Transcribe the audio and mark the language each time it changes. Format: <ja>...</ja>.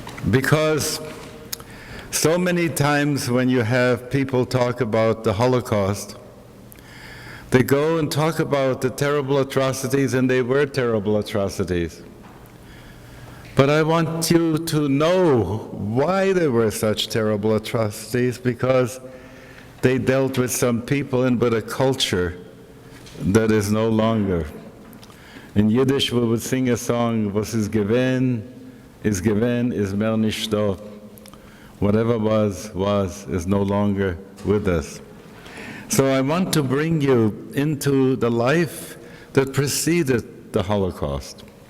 <en>Because so many times when you have people talk about the Holocaust, they go and talk about the terrible atrocities, and they were terrible atrocities. But I want you to know why there were such terrible atrocities, because they dealt with some people and with a culture that is no longer. In Yiddish we would sing a song,</en> <yi>was ist gewesen, is mehr nicht da.</yi> <en>Whatever was, is no longer with us. So I want to bring you into the life that preceded the Holocaust.</en>